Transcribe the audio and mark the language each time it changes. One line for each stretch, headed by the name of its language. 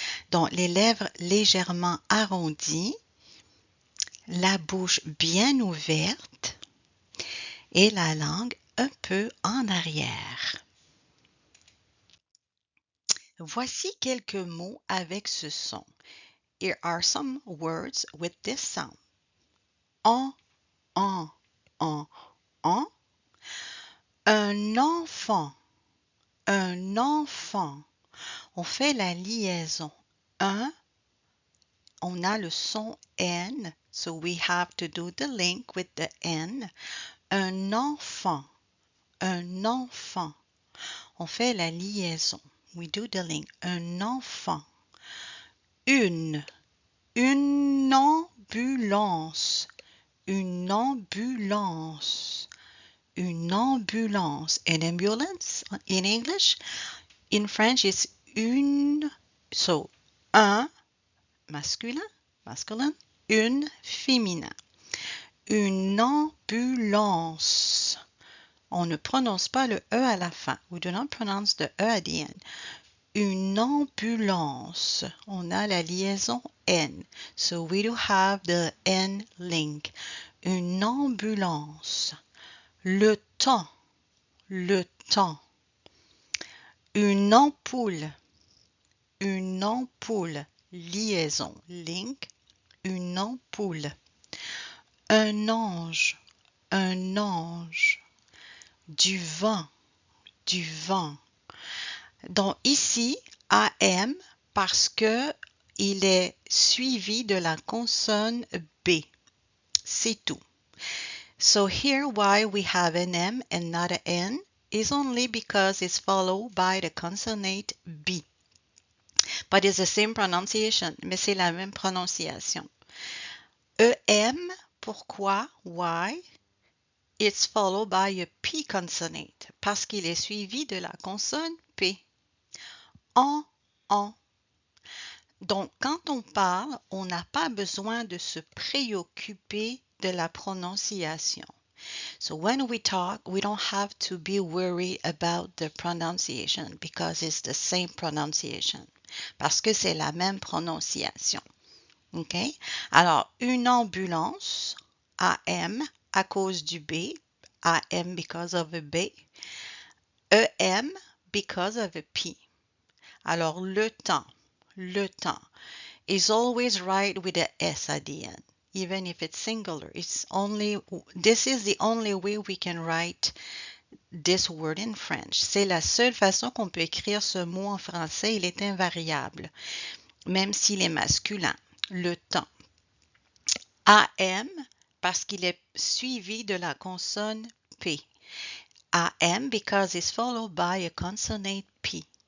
French: Donc, les lèvres légèrement arrondies, la bouche bien ouverte et la langue un peu en arrière. Voici quelques mots avec ce son.
English: Here are some words with this sound. En, en, en, en.
French: Un enfant, un enfant. On fait la liaison. Un, on a le son N,
English: so we have to do the link with the N.
French: Un enfant, un enfant. On fait la liaison.
English: We do the link.
French: Un enfant. Une ambulance, une ambulance, une ambulance.
English: An ambulance in English. In French, it's une.
French: So, un masculin, une féminin. Une ambulance. On ne prononce pas le E à la fin.
English: We do not pronounce the E at the end.
French: Une ambulance. On a la liaison N.
English: So we do have the N link.
French: Une ambulance. Le temps. Le temps. Une ampoule. Une ampoule. Liaison. Link. Une ampoule. Un ange. Un ange. Du vent. Du vent. Donc ici, AM, parce que il est suivi de la consonne B. C'est tout.
English: So here why we have an M and not an N is only because it's followed by the consonant B. But it's the same pronunciation,
French: mais c'est la même prononciation. EM, pourquoi? Why?
English: It's followed by a P consonant,
French: parce qu'il est suivi de la consonne P. En. Donc, quand on parle, on n'a pas besoin de se préoccuper de la prononciation.
English: So when we talk, we don't have to be worried about the pronunciation because it's the same pronunciation.
French: Parce que c'est la même prononciation.
English: OK?
French: Alors, une ambulance, AM, à cause du B,
English: AM because of a B, EM because of a P.
French: Alors, le temps
English: is always right with a S at the end, even if it's singular. This is the only way we can write this word in French.
French: C'est la seule façon qu'on peut écrire ce mot en français. Il est invariable, même s'il est masculin. Le temps. AM, parce qu'il est suivi de la consonne P.
English: AM because it's followed by a consonant P.